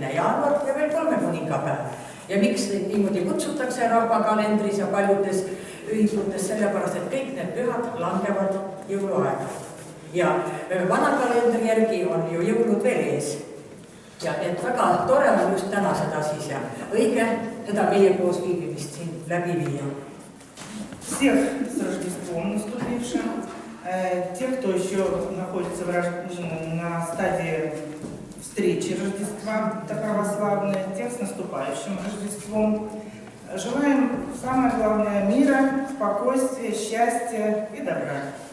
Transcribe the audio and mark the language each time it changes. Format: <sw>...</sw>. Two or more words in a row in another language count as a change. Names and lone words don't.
<et>jaanuar ja veel 3 kuningapäev. Ja miks niimoodi kutsutakse rahvakalendris ja paljudes ühisutes, sellepärast, et kõik need pühad langevad jõuluaega. Ja vana kalendri järgi on ju jõulud veel ees. Ja et väga tore on just täna seda siis ja õige seda meie koos viibimist siin läbi viia.</et> <ru>Всех с Рождеством наступившим, тех, кто еще находится на стадии встречи Рождества православной, тех с наступающим Рождеством. Желаем самое главное мира, спокойствия, счастья и добра.</ru>